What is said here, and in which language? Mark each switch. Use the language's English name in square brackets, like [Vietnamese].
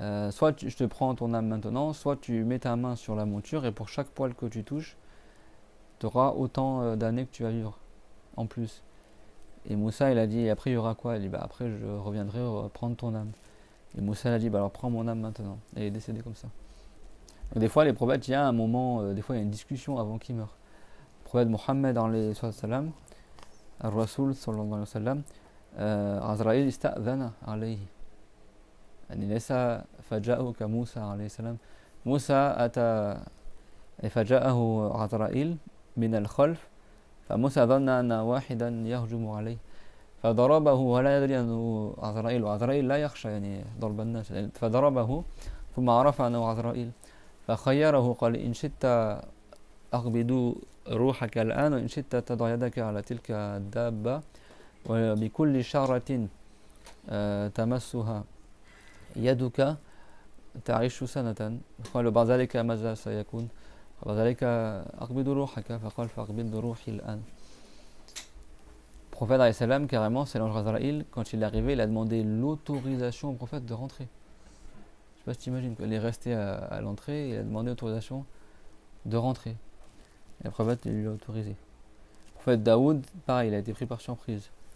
[French] Soit je te prends ton âme maintenant, soit tu mets ta main sur la monture et pour chaque poil que tu touches, tu auras autant d'années que tu vas vivre en plus. Et Moussa il a dit après il y aura quoi? Il dit après je reviendrai prendre ton âme. Et Moussa il a dit alors prends mon âme maintenant. Et il est décédé comme ça. Donc, des fois les prophètes il y a un moment, des fois il y a une discussion avant qu'il meure. Le prophète Mohammed alayhi salam, [Arabic] الرسول صلى الله عليه وسلم عزرائيل استأذن عليه يعني ليس فجاءه كموسى عليه السلام. موسى أتى فجاءه عزرائيل من الخلف فموسى ظن أن واحدا يهجم عليه فضربه ولا يدري أنه عزرائيل وعزرائيل لا يخشى يعني ضرب الناس فضربه ثم عرف أنه عزرائيل فخيره قال إن شئت أقبض روحك الآن وإن شئت تضع يدك على تلك الدابة وبكل شعرة تمسها يدك تعيش سنة. قال بعد ذلك ماذا سيكون؟ بعد ذلك أقبض روحك فقال فأقبض روحي الآن. [French] prophète alayhi salam, carrément, c'est l'ange Azraïl, quand il est arrivé, il a demandé l'autorisation au prophète de rentrer. Je sais pas si tu imagines, il est resté à l'entrée, il a demandé l'autorisation de rentrer. Et le prophète il lui a autorisé. Le prophète Daoud, pareil, il a été pris par surprise.